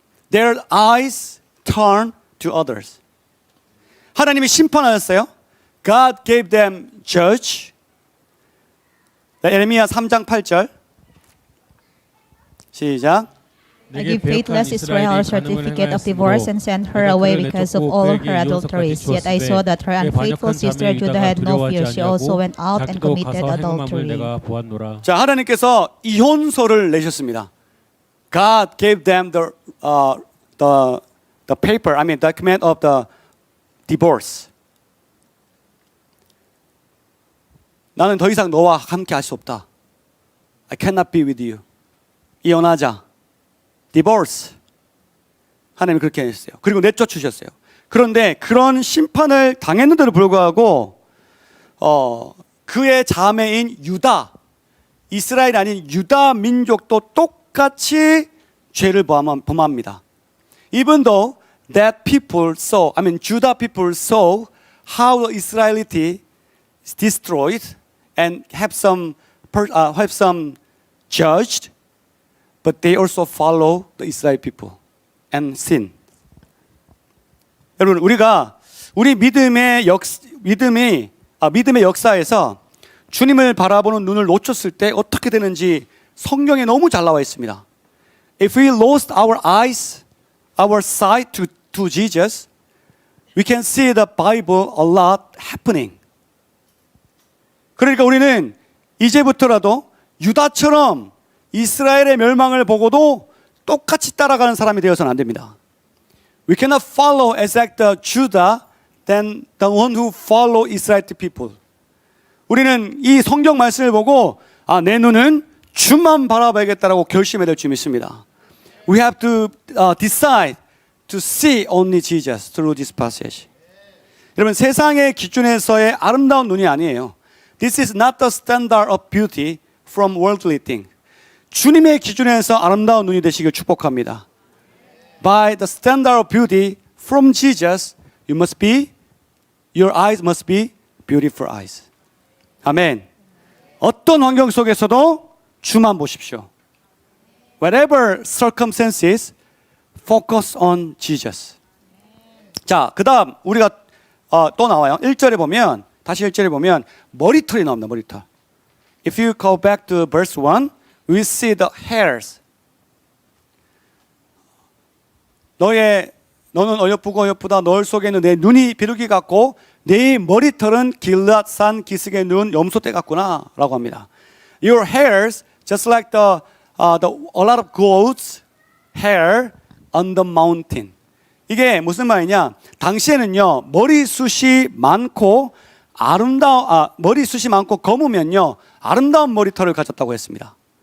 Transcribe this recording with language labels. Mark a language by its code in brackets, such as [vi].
[en] Their eyes turned to others. [ko] 하나님이 심판하셨어요. [en] God gave them judge. [ko] 에레미야 3장 8절 시작. [en] I give faithless Israel a certificate of divorce and sent her away because of all her adulteries. Yet I saw that her unfaithful sister Judah had no fear. She also went out and committed adultery. [ko] 자, 하나님께서 이혼서를 내셨습니다. [en] God gave them the paper, I mean document of the divorce. [ko] 나는 더 이상 너와 함께 할 수 없다. [en] I cannot be with you. [ko] 이혼하자. [en] Divorce. [ko] 하나님이 그렇게 했어요. 그리고 내쫓으셨어요. 그런데 그런 심판을 당했는데도 불구하고 그의 자매인 유다, 이스라엘 아닌 유다 민족도 똑같이 죄를 범합니다. [en] Even though that people saw, I mean Judah people saw how the Israelite is destroyed and have some judged, but they also follow the Israel people and sin. [ko] 여러분, 우리가 우리 믿음의 역사에서 주님을 바라보는 눈을 놓쳤을 때 어떻게 되는지 성경에 너무 잘 나와 있습니다. [en] If we lost our eyes, our sight to Jesus, we can see the Bible a lot happening. [ko] 그러니까 우리는 이제부터라도 유다처럼 이스라엘의 멸망을 보고도 똑같이 따라가는 사람이 되어서는 안 됩니다. [en] We cannot follow as like the Judah than the one who follow Israel people. [ko] 우리는 이 성경 말씀을 보고 내 눈은 주만 바라봐야겠다라고 결심해야 될 줄 믿습니다. [en] We have to decide to see only Jesus through this passage. [ko] 여러분 세상의 기준에서의 아름다운 눈이 아니에요. [en] This is not the standard of beauty from worldly things. [ko] 주님의 기준에서 아름다운 눈이 되시길 축복합니다. [en] By the standard of beauty from Jesus, your eyes must be beautiful eyes. [ko] 아멘. 어떤 환경 속에서도 주만 보십시오. [en] Whatever circumstances, focus on Jesus. [ko] 자, 그 다음 우리가 또 나와요. 1절에 보면, 다시 1절에 보면 머리털이 나옵니다. 머리털. [en] If you go back to verse 1, we see the hairs. [ko] 너는 어여쁘고 어여쁘다. 너울 속에 있는 내 눈이 비둘기 같고 내 머리털은 길앗산 기슭의 눈 염소떼 같구나 라고 합니다. [en] Your hairs just like a lot of goats hair on the mountain. [ko] 이게 무슨 말이냐? 당시에는요 머리숱이 많고 머리숱이 많고 검으면요 아름다운 머리털을 가졌다고 했습니다.